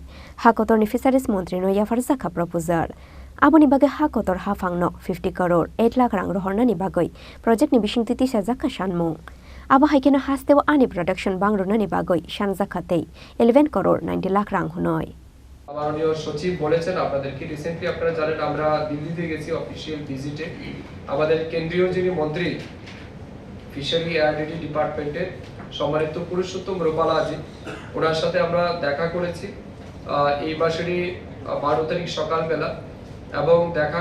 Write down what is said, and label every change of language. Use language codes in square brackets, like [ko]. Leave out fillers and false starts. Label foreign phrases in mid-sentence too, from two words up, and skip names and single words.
[trp] Hakotor ni Fisheries Montri no Yafar Zaka proposal. Aboni bagai Hakotor Hafangno 50 crore 8 lakh rang rohorna ni bagoi project ni bising titi Zaka Shanmung. Aba haikena hastewa ani production bangrona ni bagoi Shanzakate 11 crore 90 lakh rang hunoi. [bn] মাননীয় সচিব বলেছেন আপনাদেরকে রিসেন্টলি আপনারা জানেন আমরা দিল্লিতে গেছি [en] official visit [bn] আমাদের কেন্দ্রীয় যিনি মন্ত্রী [en] fishery and department [bn] সম্মানিত পুরুষোত্তম রূপালাজি ওনার সাথে আমরা দেখা করেছি এই মাসেরই 12 তারিখ সকালবেলা এবং দেখা